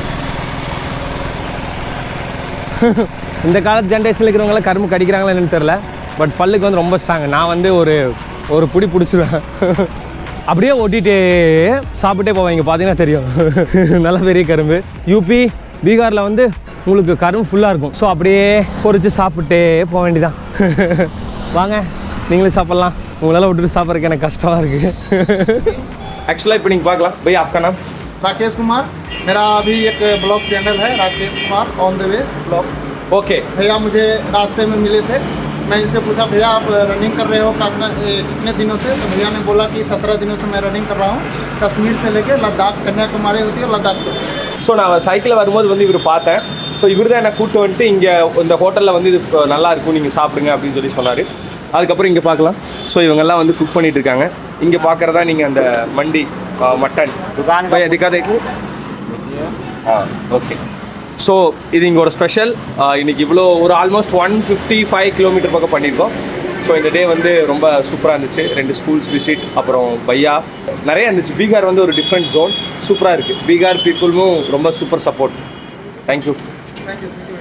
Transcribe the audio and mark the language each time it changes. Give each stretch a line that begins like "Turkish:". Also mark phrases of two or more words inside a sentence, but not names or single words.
Tamil: இந்த காலத்து ஜென்ரேஷனில் இருக்கிறவங்களாம் கரும்பு கடிக்கிறாங்களா என்னன்னு தெரில பட் பல்லுக்கு வந்து ரொம்ப ஸ்ட்ராங் நான் வந்து ஒரு புடி பிடிச்சிருவேன் அப்படியே ஓட்டிகிட்டே சாப்பிட்டே போவேன் இங்கே பார்த்தீங்கன்னா தெரியும் நல்ல பெரிய கரும்பு யூபி பீகாரில் வந்து உங்களுக்கு கரும்பு ஃபுல்லாக இருக்கும் ஸோ அப்படியே பொறிச்சு சாப்பிட்டே போக வேண்டியதான் வாங்க நீங்களே சாப்பிட்லாம் உங்களால் விட்டுட்டு சாப்பிட்றதுக்கு எனக்கு கஷ்டமாக இருக்குது ஆக்சுவலாக இப்போ நீங்கள் பார்க்கலாம் பை
Hindi: आपका नाम राकेश कुमार मेरा अभी एक ब्लॉग चैनल है राकेश कुमार ऑन द वे ब्लॉग ओके भैया मुझे रास्ते में मिले थे मैं इनसे पूछा भैया आप रनिंग कर रहे हो कितने दिनों से तो भैया ने बोला कि 17 दिनों से मैं रनिंग कर रहा हूँ कश्मीर से लेकर लद्दाख कन्याकुमारी होती है लद्दाख तक
Tamil: ஸோ நான் சைக்கிளில் வரும்போது வந்து இவர் பார்த்தேன் ஸோ இவர் தான் என்னை கூப்பிட்டு வந்துட்டு இங்கே இந்த ஹோட்டலில் வந்து இது நல்லா இருக்கும் நீங்கள் சாப்பிடுங்க அப்படின்னு சொல்லி சொன்னார் அதுக்கப்புறம் இங்கே பார்க்கலாம் ஸோ இவங்கெல்லாம் வந்து குக் பண்ணிட்டு இருக்காங்க இங்கே பார்க்குறதா நீங்கள் அந்த மண்டி மட்டன் எதுக்காக ஓகே ஸோ இது இங்கே ஒரு ஸ்பெஷல் இன்றைக்கி இவ்வளோ ஒரு ஆல்மோஸ்ட் 155 கிலோமீட்டர் பக்கம் பண்ணியிருக்கோம் ஸோ இந்த டே வந்து ரொம்ப சூப்பராக இருந்துச்சு
English: 2 schools visit
Tamil: அப்புறம் பையா நிறைய இருந்துச்சு பீகார் வந்து ஒரு
English: different zone
Tamil: சூப்பராக இருக்குது பீகார் பீப்புளும் ரொம்ப
English: super support thank you thank you